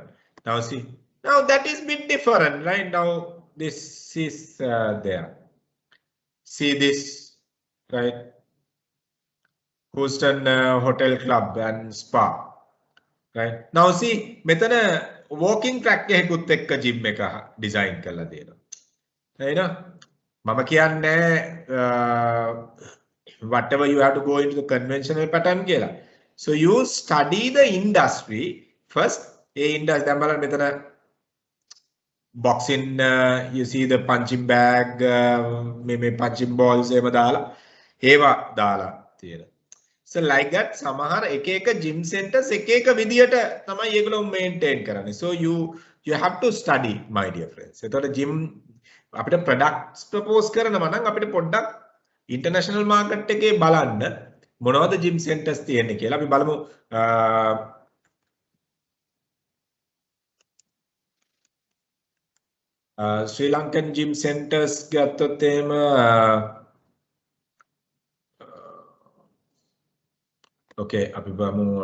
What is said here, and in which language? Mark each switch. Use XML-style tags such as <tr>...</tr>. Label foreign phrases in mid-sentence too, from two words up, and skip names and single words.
<en>Now see, now that is a bit different, right? Now this is there. See this, right? Houston Hotel Club and Spa, right? Now see,</en> <si>metana</si> <en>walking track</en> <si>එකකුත් එක්ක gym එක design කරලා දෙනවා.</si> <en>right?</en> <si>මම කියන්නේ</si> <en>whatever you have to go into the conventional pattern කියලා. So you study the industry first.</en> <si>A industry දැන් බලන්න මෙතන boxing,</si> <en>you see the punching bag,</en> <si>මේ</si> <en>punching balls</en> <si>එහෙම දාලා ඒවා දාලා තියෙනවා.</si> <en>So like that,</en> <si>සමහර එක එක</si> <en>gym centers</en> <si>එක එක විදියට තමයි ඒගොල්ලෝ maintain කරන්නේ.</si> <en>So you have to study, my dear friends.</en> <si>එතකොට gym අපිට products propose කරනවා නම් අපිට පොඩ්ඩක්</si> <en>international market</en> <si>එකේ බලන්න මොනවද</si> <en>gym centers</en> <si>තියෙන්නේ කියලා. අපි බලමු</si> <en>Sri Lankan gym centers</en> <si>ගත්තොත් එහෙම okay, අපි බලමු</si>